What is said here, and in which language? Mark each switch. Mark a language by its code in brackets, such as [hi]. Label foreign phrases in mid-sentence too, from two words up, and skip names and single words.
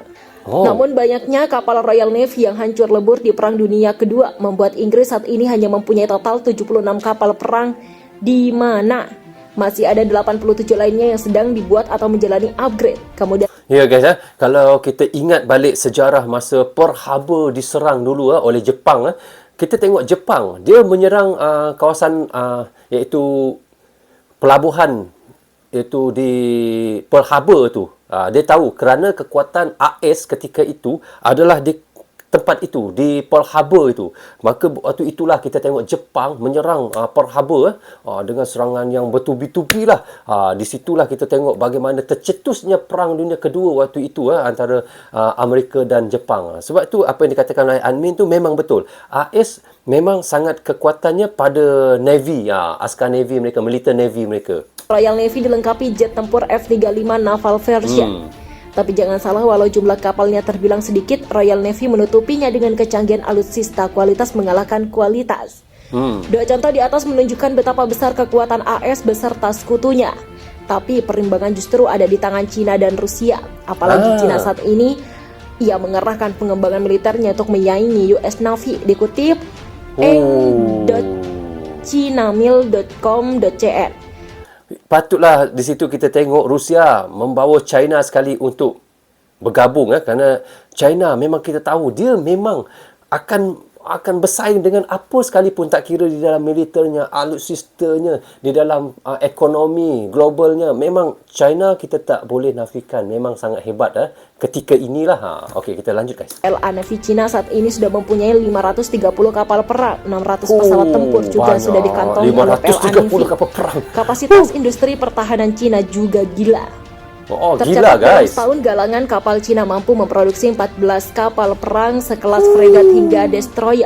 [id] Namun banyaknya kapal Royal Navy yang hancur lebur di Perang Dunia Kedua membuat Inggris saat ini hanya mempunyai total 76 kapal perang, di mana masih ada 87 lainnya yang sedang dibuat atau menjalani upgrade. Kemudian [ms] ya guys, kalau kita ingat balik sejarah masa Pearl Harbor diserang dulu oleh Jepang, kita tengok Jepang, dia menyerang kawasan iaitu pelabuhan itu di Pearl Harbor tu. Dia tahu kerana kekuatan AS ketika itu adalah di tempat itu, di Pearl Harbor itu. Maka waktu itulah kita tengok Jepang menyerang Pearl Harbor dengan serangan yang bertubi-tubi lah. Di situlah kita tengok bagaimana tercetusnya Perang Dunia Kedua waktu itu antara Amerika dan Jepang. Sebab tu apa yang dikatakan oleh admin tu memang betul. AS memang sangat kekuatannya pada Navy, askar Navy mereka, militer Navy mereka. [id] Royal Navy dilengkapi jet tempur F-35 [en] naval version. [id] Tapi jangan salah, walau jumlah kapalnya terbilang sedikit, Royal Navy menutupinya dengan kecanggihan alutsista kualitas mengalahkan kualitas. Dua contoh di atas menunjukkan betapa besar kekuatan AS beserta sekutunya. Tapi perimbangan justru ada di tangan Cina dan Rusia. Apalagi Cina saat ini, ia mengerahkan pengembangan militernya untuk menyaingi US Navy. Dikutip eng.chinamil.com.cn. [ms] Patutlah di situ kita tengok Rusia membawa China sekali untuk bergabung, kerana China memang kita tahu dia memang akan bersaing dengan apa sekalipun, tak kira di dalam militernya, alutsistanya, di dalam ekonomi globalnya. Memang China kita tak boleh nafikan, memang sangat hebat ketika inilah. [id] Okey, kita lanjut guys. LA Navy Cina saat ini sudah mempunyai 530 kapal perang, 600 pesawat tempur juga banyak. sudah dikantongi oleh LA Navy. Kapal perang. Kapasitas industri pertahanan Cina juga gila. Gila Tercatat dalam guys. setahun galangan kapal Cina mampu memproduksi 14 kapal perang sekelas fregat hingga destroyer.